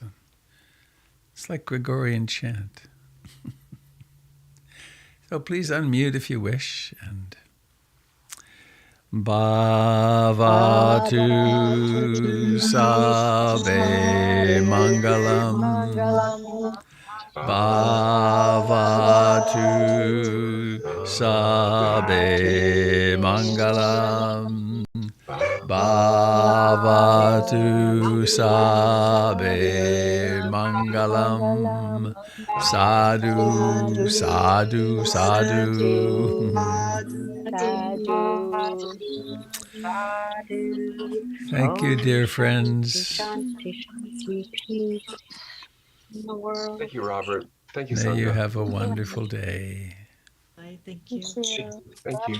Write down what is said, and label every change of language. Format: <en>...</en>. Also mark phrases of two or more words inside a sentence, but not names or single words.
<en>It's like Gregorian chant. So please unmute if you wish, and</en> <pi>Bhavatu Sabe Mangalam. Bhavatu Sabe Mangalam. Bhavatu Sabe Mangalam. Sadhu, sadhu, sadhu.</pi> <en>Thank you, dear friends. Thank you, Robert. Thank you, May you Sangha. have a wonderful day. Thank you. Thank you.</en>